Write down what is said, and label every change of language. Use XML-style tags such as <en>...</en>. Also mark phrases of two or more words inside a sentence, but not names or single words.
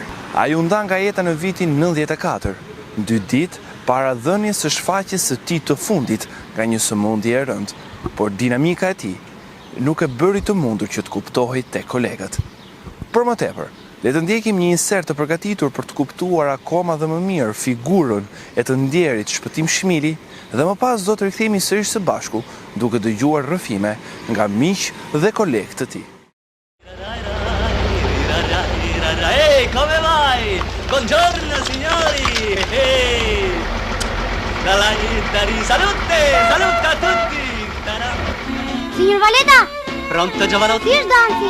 <sq>Ai u nda nga jeta në vitin 94, 2 ditë para dhënies së shfaqjes së tij të fundit nga një sëmundje e rëndë, por dinamika e tij nuk e bëri të mundur që të kuptohej tek kolegët. Për më tepër, le të ndjekim një insert të përgatitur për të kuptuar akoma dhe më mirë figurën e të ndjerit Shpëtim Shmili, dhe më pas do të rikthehemi sërish së bashku duke dëgjuar rrëfime nga miq dhe kolegë të tij.</sq> <it>Ehi, come vai? Buongiorno signori! Ehi! Salute! Salute a tutti! Signor Valeta! Pronto giovanotti? Here's dansi!</it>